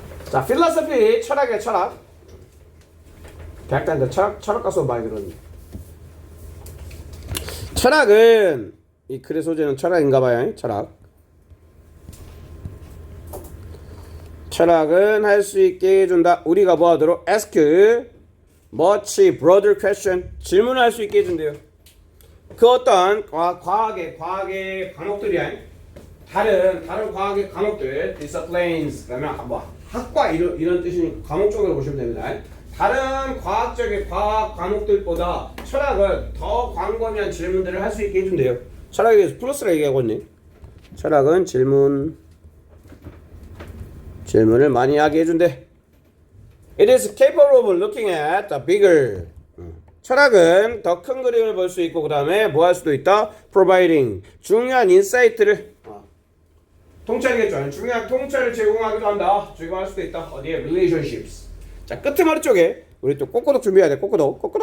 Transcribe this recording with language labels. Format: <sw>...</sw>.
<ko>자, 필로소피 철학이야 철학. 대학 다닐 때 철학 가서 많이 들었는데. 철학은 이 글의 소재는 철학인가봐요. 철학은 할 수 있게 해준다. 우리가 뭐 하도록?</ko> <en>ask much broader question.</en> <ko>질문을 할 수 있게 해준대요. 그 어떤 과학의 과목들이야. 다른 과학의 과목들, disciplines, 그러면 뭐 학과 이런 뜻이니까 과목 쪽으로 보시면 됩니다. 다른 과학적인 과학 과목들보다 철학은 더 광범위한 질문들을 할 수 있게 해준대요. 철학에 대해서 플러스라 얘기하고 있네. 철학은 질문을 많이 하게 해준대.</ko> <en>It is capable of looking at the bigger.</en> <ko>철학은 더 큰 그림을 볼 수 있고 그 다음에 뭐 할 수도 있다?</ko> <en>Providing.</en> <ko>중요한 인사이트를 통찰이겠죠. 중요한 통찰을 제공하기도 한다. 제공할 수도 있다. 어디에? Relationships. 자, 끝머리 쪽에 우리 또 꼬꼬독 준비해야 돼. 꼬꼬독.</ko>